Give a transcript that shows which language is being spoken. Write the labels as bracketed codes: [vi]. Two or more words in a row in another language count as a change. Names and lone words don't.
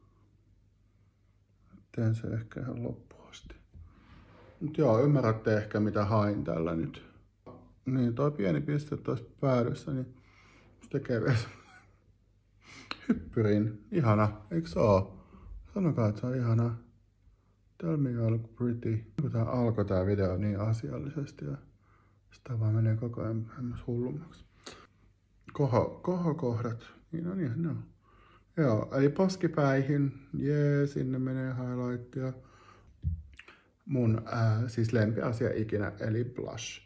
[fi] Teen se ehkä ihan loppuun asti. Mut joo, ymmärrätte ehkä mitä hain tällä nyt. Niin, toi pieni piste tuossa päädyssä, niin se tekee vielä hyppyrin. Ihana, eiks oo? Sanokaa, että se on ihana. [en] Tell me you look pretty. [fi] Tää alkoi tää video niin asiallisesti ja sitä vaan menee koko ajan hullummaksi. Kohokohdat. Niin on ihan ne on. Joo, eli poskipäihin. Jee, sinne menee highlightia. Mun siis lempiasia ikinä, eli blush.